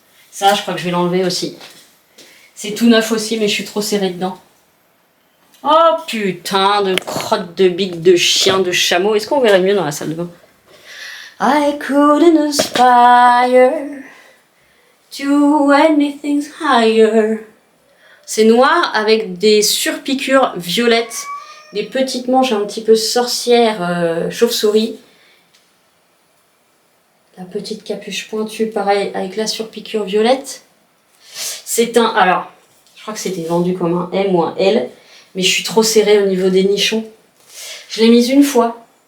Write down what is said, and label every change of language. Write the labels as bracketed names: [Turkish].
[French] Ça, je crois que je vais l'enlever aussi. C'est tout neuf aussi, mais je suis trop serrée dedans. Oh putain de crotte de bique de chien, de chameau. Est-ce qu'on verrait mieux dans la salle de bain? [English] I couldn't aspire to anything higher. [French] C'est noir avec des surpiqûres violettes, des petites manches un petit peu sorcière chauve-souris. La petite capuche pointue, pareil, avec la surpiqûre violette. C'est un... Alors, je crois que c'était vendu comme un M ou un L, mais je suis trop serrée au niveau des nichons. Je l'ai mise une fois.